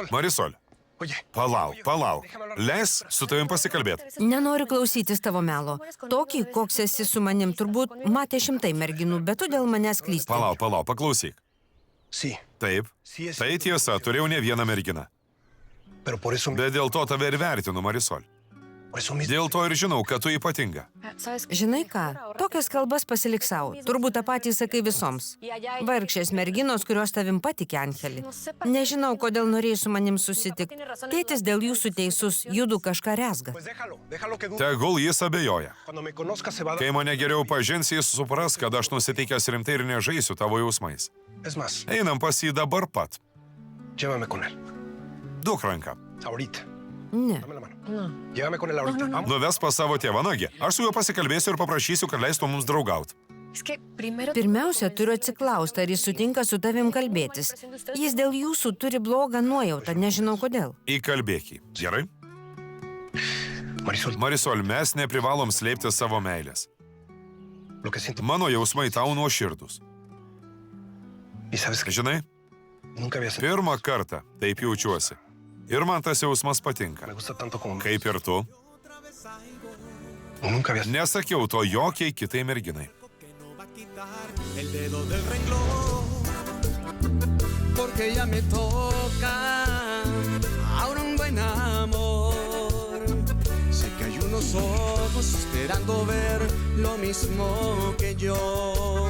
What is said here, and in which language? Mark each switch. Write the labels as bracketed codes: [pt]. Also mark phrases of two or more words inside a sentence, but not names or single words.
[es] Marisol, Oye, [lt] palauk. Leis su tavim pasikalbėti. Nenoriu klausytis tavo melo. Tokį, koks esi su manim, turbūt matė šimtai merginų, bet tu dėl manęs klysti. Palauk, paklausyk. [es] sí, [lt] Taip, tai tiesa, turėjau ne vieną merginą. [es] pero por eso, [lt] Bet dėl to tave ir vertinu, Marisol. [es] por eso mismo. [lt] Dėl to ir žinau, kad tu ypatinga. Žinai ką, tokias kalbas pasilik savo. Turbūt tą patį sakai visoms. Vargšės merginos, kurios tavim patikė, Angelį. Nežinau, kodėl norėjai su manim susitikti. Tėtis dėl jūsų teisus, judu kažką rezga. [es] Pues déjalo que dude. [lt] Tegul jis abejoja. [es] Cuando me conozca se va a dar. [lt] Kai mane geriau pažins, jis supras, kad aš nusiteikęs rimtai ir nežaisiu tavo jausmais. [es] Es más, [lt] Einam pas jį dabar pat. [es] llévame con él. [lt] Duok ranką. [es] Ahorita. [lt] Ne. [es] Dame la mano. Llévame con él ahorita. Vamos. [lt] Nuves pas savo tėvą nagi. Aš su juo pasikalbėsiu ir paprašysiu, kad leistų mums draugauti. Pirmiausia, turiu atsiklausti, ar jis sutinka su tavim kalbėtis. Jis dėl jūsų turi blogą nuojautą, nežinau kodėl. Įkalbėk jį. Gerai? Marisol, Marisol, mes neprivalom slėpti savo meilės. [es] lo que siento. [lt] Mano jausmai tau nuoširdus. [es] Y sabes que [lt] Žinai, [es] nunca había sentido. [lt] pirmą kartą taip jaučiuosi. Ir man tas jausmas patinka. [es] Me gusta tanto como. [lt] Kaip ir tu, [es] Nunca había. [lt] nesakiau to jokiai kitai merginai. [es] El dedo del renglón, porque ya me toca ahora un buen amor. Sé que hay unos ojos esperando ver lo mismo que yo.